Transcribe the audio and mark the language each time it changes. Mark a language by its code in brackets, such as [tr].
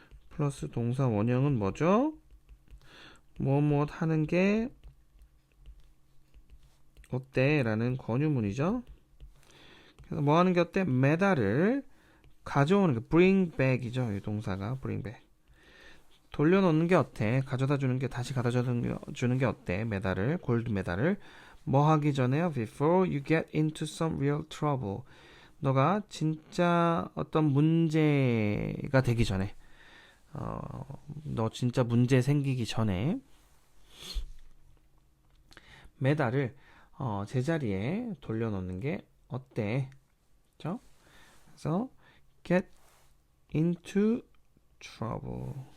[ko] 플러스 동사 원형은 뭐죠? 무엇 하는 게 어때? 라는 권유문이죠. 그래서 뭐 하는 게 어때? 메달을 가져오는 게 bring back이죠. 이 동사가 bring back. 돌려놓는 게 어때? 가져다 주는 게 다시 가져다 주는 게 어때? 메달을 골드 메달을 뭐 하기 전에요? [en] Before you get into some real trouble. [ko] 너가 진짜 어떤 문제가 되기 전에 너 진짜 문제 생기기 전에 메달을 제자리에 돌려놓는 게 어때? 그죠? [en] 그래서 get into trouble.